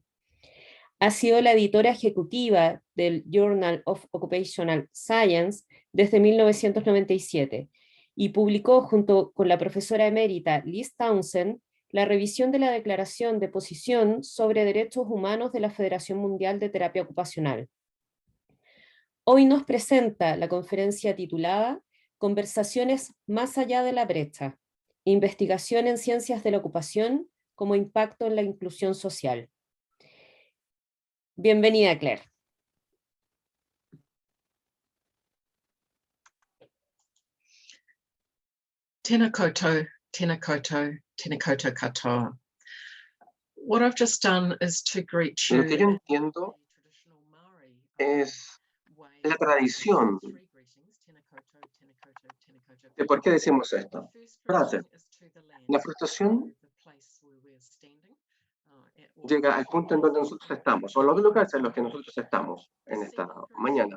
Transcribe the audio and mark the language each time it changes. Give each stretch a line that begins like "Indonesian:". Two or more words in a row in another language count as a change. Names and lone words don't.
Spanish: Ha sido la editora ejecutiva del Journal of Occupational Science desde 1997 y publicó junto con la profesora emérita Liz Townsend la revisión de la Declaración de Posición sobre Derechos Humanos de la Federación Mundial de Terapia Ocupacional. Hoy nos presenta la conferencia titulada Conversaciones más allá de la brecha, investigación en ciencias de la ocupación como impacto en la inclusión social. Bienvenida, Claire.
Māori: Tēnā koutou, tēnā koutou, tēnā koutou katoa.
English: What I've just done is to greet you.
Spanish: Lo que yo entiendo es la tradición de por qué decimos esto. Frase. La frustración llega al punto en donde nosotros estamos, o los lugares en los que nosotros estamos en esta mañana.